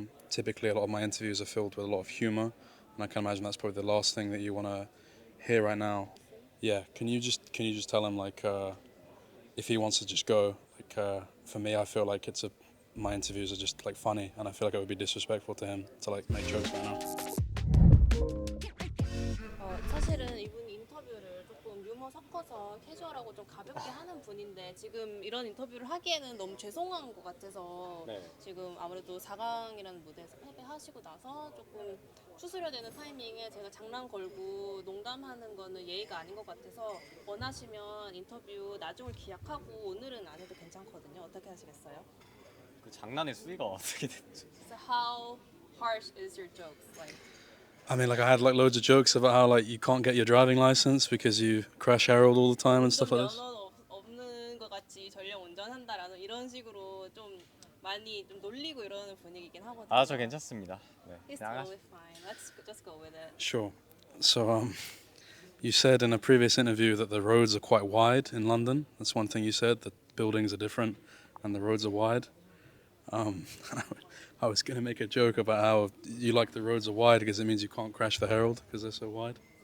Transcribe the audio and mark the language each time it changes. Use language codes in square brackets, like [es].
[en] Typically, a lot of my interviews are filled with a lot of humor, and I can imagine that's probably the last thing that you want to hear right now. Yeah, can you just tell him like if he wants to just go? Like for me, I feel like my interviews are just like funny, and I feel like it would be disrespectful to him to like make jokes right now. [ko] 사실은 이분 인터뷰를 조금 유머 섞어서 캐주얼하고 좀 가볍게 하는 분인데 지금 이런 인터뷰를 하기에는 너무 죄송한 것 같아서 네. 지금 아무래도 4강이라는 무대에서 패배하시고 나서 조금 추스려되는 타이밍에 제가 장난 걸고 농담하는 거는 예의가 아닌 것 같아서 원하시면 인터뷰 나중을 기약하고 오늘은 안 해도 괜찮거든요. 어떻게 하시겠어요? 그 장난의 수위가 어떻게 됐죠? [en] So how harsh is your jokes? Like I mean, like I had like loads of jokes about how like you can't get your driving license because you crash Harold all the time and stuff like this. [ko] 면허 없는 것 같이 전력 운전한다라는 이런 식으로 좀 많이 좀 놀리고 이러는 분위기긴 하거든요. 아, 저 괜찮습니다. 네. [en] It's totally fine. Let's just go with it. Sure. So, you said in a previous interview that the roads are quite wide in London. That's one thing you said. The buildings are different, and the roads are wide. I was going to make a joke about how you like the roads are wide because it means you can't crash the Herald because they're so wide.